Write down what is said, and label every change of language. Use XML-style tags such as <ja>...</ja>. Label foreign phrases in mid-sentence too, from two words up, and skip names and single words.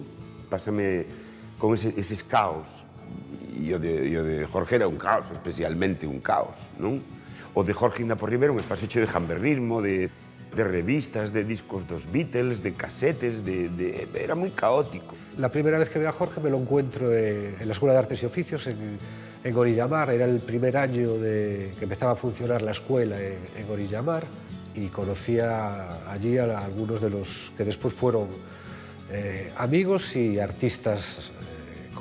<gl>Pásame con eses caos, e o de Jorge era un caos, especialmente un caos, non? O de Jorge Inda por Rivera, un espacio de jamberrismo, de de revistas, de discos dos Beatles, de casetes, era moi caótico.</gl> <es>La primera vez que veo a Jorge me lo encuentro en la Escuela de Artes y Oficios en Orillamar. Era el primer año que empezaba a funcionar la escuela en Orillamar y conocía allí a algunos de los que después fueron amigos y artistas consagrados.</es>